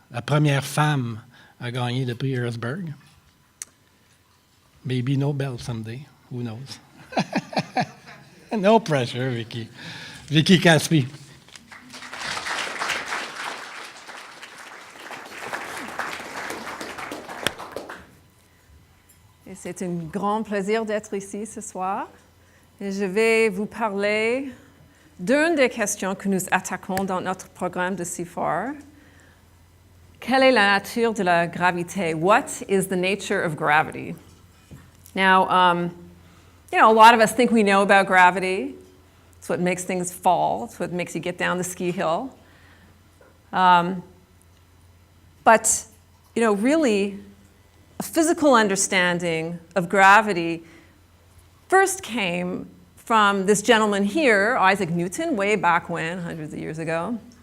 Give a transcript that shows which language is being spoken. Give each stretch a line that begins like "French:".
French: La première femme à gagner le prix Erzberg.
English: Maybe Nobel someday, who knows? No pressure, Vicky. Vicky Kaspi.
French: Et c'est un grand plaisir d'être ici ce soir. Et je vais vous parler d'une des questions que nous attaquons dans notre programme de CIFAR. Quelle est la nature de la gravité?
English: What is the nature of gravity? Now, a lot of us think we know about gravity. It's what makes things fall. It's what makes you get down the ski hill. But, really, a physical understanding of gravity first came from this gentleman here, Isaac Newton, way back when, hundreds of years ago.